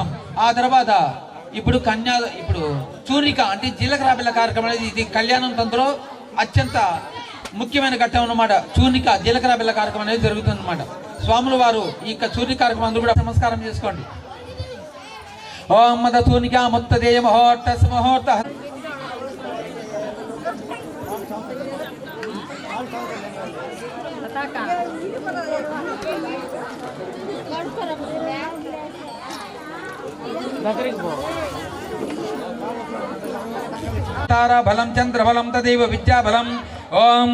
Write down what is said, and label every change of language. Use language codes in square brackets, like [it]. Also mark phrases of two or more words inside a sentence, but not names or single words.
[te] ఆ తర్వాత ఇప్పుడు చూర్ణిక అంటే జీలకర్ర బిళ్ళ కార్యక్రమం అనేది ఇది కళ్యాణం తంత్రలో అత్యంత ముఖ్యమైన ఘట్టం అన్నమాట. చూర్ణిక జీలకర్ర బిళ్ళ కార్యక్రమం అనేది జరుగుతుంది అన్నమాట. స్వాముల వారు ఈ చూర్ణిక కార్యక్రమం అందరూ కూడా నమస్కారం చేసుకోండి. ఓం మద చూర్ణిక ముత్తదేయ ముహూర్త ముహూర్త. [sa] तारा बलम चंद्र बलम तदेव विद्या बलम ओम